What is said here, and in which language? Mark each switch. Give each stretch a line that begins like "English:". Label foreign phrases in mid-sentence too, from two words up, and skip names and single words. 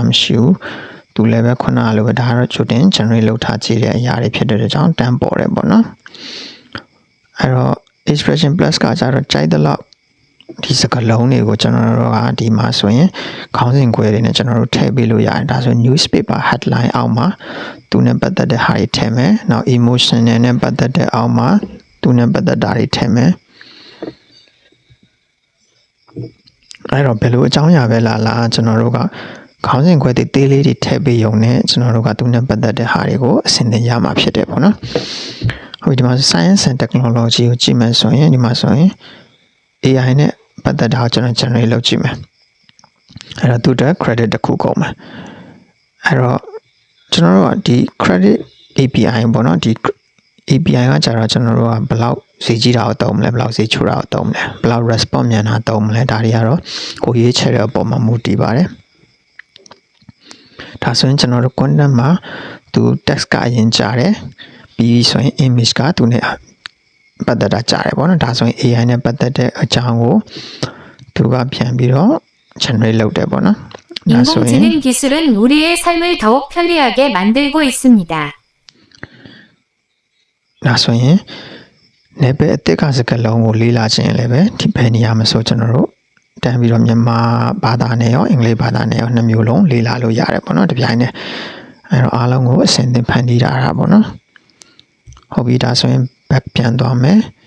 Burmese: မရှိဘူးသူလည်းပဲခုနကလိုပဲဒါကတော့ချိုတင် generate လုပ်ထားကြည့်တဲ့အရာတွေဖြစ်တဲ့အတွက်ကြောင့်တန်းပေါ်တယ်ပေါ့နော်အဲ့တော့ expression plus ကကြတော့ကြိုက်တဲ့လောက်ဒီစကားလုံးတွေကိုကျွန်တော်တို့ကဒီမှာဆိုရင်ခေါင်းစဉ်ခွဲတွေနဲ့ကျွန်တော်တို့ထည့်ပေးလို့ရတယ်ဒါဆို
English: newspaper headline
Burmese: အောက်မှာသူနဲ့ပတ်သက်တဲ့ဟာတွေထည့်မယ်နောက် emotion နဲ့ပတ်သက်တဲ့အောက်မှာသူနဲ့ပတ်သက်တာတွေထည့်မယ် အဲ့တော့ဘယ်လိုအကြောင်းအရာပဲလားကျွန်တော်တို့ကခေါင်းစဉ်ခွဲတွေသေးလေးတွေထည့်ပေးရုံနဲ့ကျွန်တော်တို့ကသူနဲ့ပတ်သက်တဲ့ဟာ တွေကိုအဆင်သင့်ရမှာဖြစ်တယ်ပေါ့နော်ဟုတ်ဒီမှာ
English: science and technology
Burmese: ကိုကြည့်မယ်ဆိုရင်ဒီမှာဆိုရင် AI နဲ့ပတ်သက်တာကိုကျွန်တော် generate လုပ်ကြည့်မယ်အဲ့တော့သူတို့ credit တစ်ခုကုန်မယ်အဲ့တော့ကျွန်တော်တို့ကဒီ
English: credit API
Burmese: ပေါ့နော်ဒီ API ကကြတော့ကျွန်တော်တို့ကဘယ်လောက်ဈေးကြီးတာကိုသုံးမလဲဘယ်လောက်ဈေးချိုတာကိုသုံးမလဲဘယ်လောက် response မြန်တာသုံးမလဲဒါတွေကတော့ကိုရေးချဲတဲ့အပေါ်မှာမူတည်ပါတယ် ဒါဆိုရင်ကျွန်တော်တို့ content မှာသူ text ကအရင်ကြားတယ်ပြီးဆိုရင် image ကသူနဲ့ပတ်သက်တာကြားတယ်ပေါ့နော်ဒါဆိုရင် AI နဲ့ပတ်သက်တဲ့အကြောင်းကိုသူကပြန်ပြီးတော့ generate လုပ်တယ်ပေါ့နော်ဒါဆိုရင်
Korean: 인공지능 기술은 우리의 삶을 더욱 편리하게 만들고 있습니다.
Burmese: ဒါဆိုရင်နယ်ပယ်အသစ်ကစကားလုံးကိုလေ့လာခြင်းလည်းပဲဒီဘယ်နေရာမှာဆိုကျွန်တော်တို့တန်းပြီးတော့မြန်မာဘာသာနဲ့ရောအင်္ဂလိပ်ဘာသာနဲ့ရောနှစ်မျိုးလုံးလေ့လာလို့ရတယ်ပေါ့နော်တပြိုင်တည်းအဲ့တော့အားလုံးကိုအဆင်သင့်ဖန်တီးတာပေါ့နော်ဟုတ်ပြီဒါဆိုရင် back ပြန်သွားမယ်